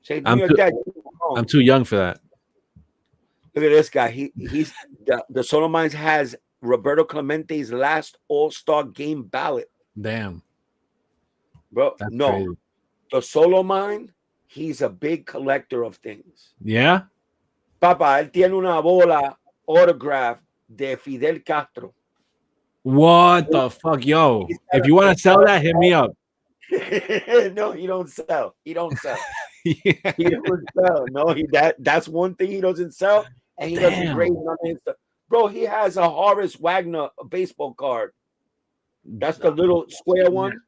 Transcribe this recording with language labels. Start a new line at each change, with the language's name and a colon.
English: I'm too young for that. Look at this guy. He's the Solo Mines has Roberto Clemente's last All-Star game ballot. Damn. Bro, that's no. Crazy. The Solo Mine, he's a big collector of things. Yeah?
Spanish: Papa, él tiene una bola autograph de Fidel Castro.
English: What the fuck, yo? If you want to sell that, hit me up. No, he don't sell. He don't sell. Yeah. He don't sell. No, that's one thing he doesn't sell, and he doesn't grade on Insta. Bro, he has a Horace Wagner baseball card. That's the little square one.